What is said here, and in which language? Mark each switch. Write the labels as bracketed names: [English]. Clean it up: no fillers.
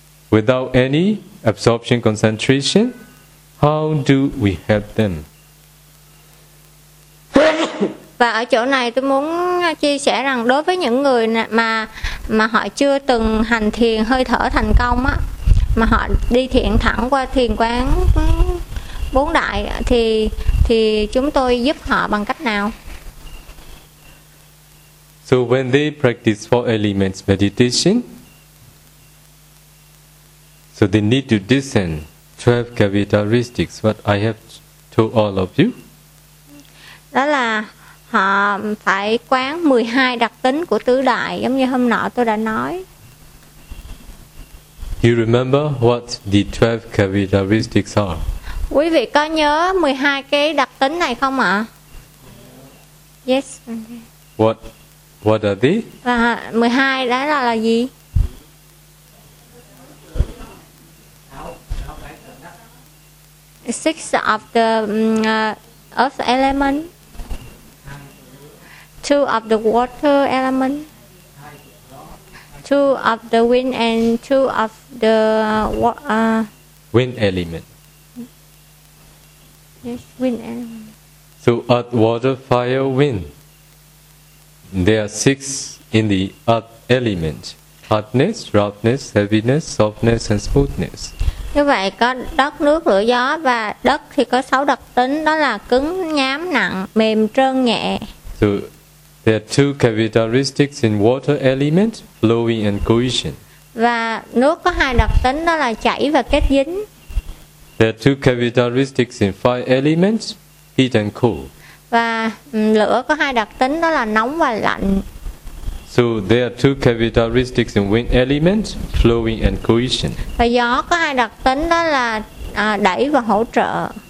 [English] Without any absorption concentration, how do we help them? [Vietnamese] Và ở chỗ này tôi muốn chia sẻ rằng đối với những người mà họ chưa từng hành thiền hơi thở thành công á, mà họ đi thiền thẳng qua thiền quán bốn đại thì chúng tôi giúp họ bằng cách nào? [English] So when they practice four elements meditation, so they need to discern 12 characteristics what I have told all of you. [Vietnamese] Đó là họ phải quán 12 đặc tính của tứ đại giống như hôm nọ tôi đã nói. [English] You remember what the 12 characteristics are? [Vietnamese] Quý vị có nhớ 12 cái đặc tính này không ạ? [English] Yes. What are they? [Vietnamese] Và 12 đó là gì? [English] Six of the earth element, two of the water element, two of the wind and two of the wind element. Yes, wind element. So earth, water, fire, wind. There are six in the earth element: hardness, roughness, heaviness, softness, and smoothness. [Vietnamese] Như vậy có đất, nước, lửa, gió và đất thì có 6 đặc tính, đó là cứng, nhám, nặng, mềm, trơn, nhẹ. [English] So there are two characteristics in water element, flowing and cohesion. [Vietnamese] Và nước có 2 đặc tính, đó là chảy và kết dính. [English] There are two characteristics in fire element, heat and cold. [Vietnamese] Và lửa có 2 đặc tính, đó là nóng và lạnh. [English] So there are two characteristics in wind element, flowing and cohesion. [Vietnamese] Và gió có 2 đặc tính đó là đẩy và hỗ trợ.